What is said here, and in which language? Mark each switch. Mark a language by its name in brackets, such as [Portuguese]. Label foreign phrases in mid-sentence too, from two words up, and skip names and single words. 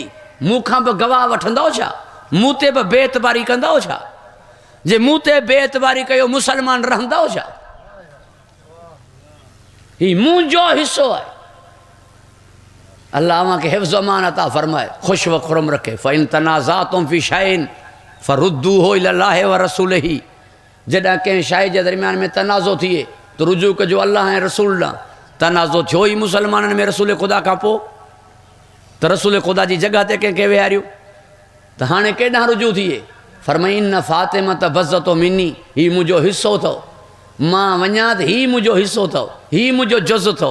[Sindhi] मूंखां बि गवाह वठंदव छा? मूं ते बि बेइतबारी कंदव छा? जे मूं ते बेइतबारी कयो मुसलमान रहंदव छा? हीउ मुंहिंजो हिसो आहे। अल्लाह अव्हांखे हिफ़्ज़ अमान अता फरमाए, ख़ुशि व खुरम रखे। [Arabic] فإن تنازعتم في شيء فردوه إلى الله ورسوله. [Sindhi] जॾहिं कंहिं शइ जे दरमियान में तनाज़ो थिए त रुजू कजो अल्लाह ऐं रसूल ॾांहुं। तनाज़ो थियो ई मुसलमाननि में रसूल ख़ुदा खां पोइ, त रसूल ख़ुदा जी जॻह ते कंहिंखे विहारियो, त हाणे केॾांहुं रुजू थिए? फरमाई [Arabic] إن فاطمة بضعة مني. [Sindhi] हीउ मुंहिंजो हिसो अथव, मां वञा त हीउ मुंहिंजो हिसो अथव, हीउ मुंहिंजो जुज़ अथव।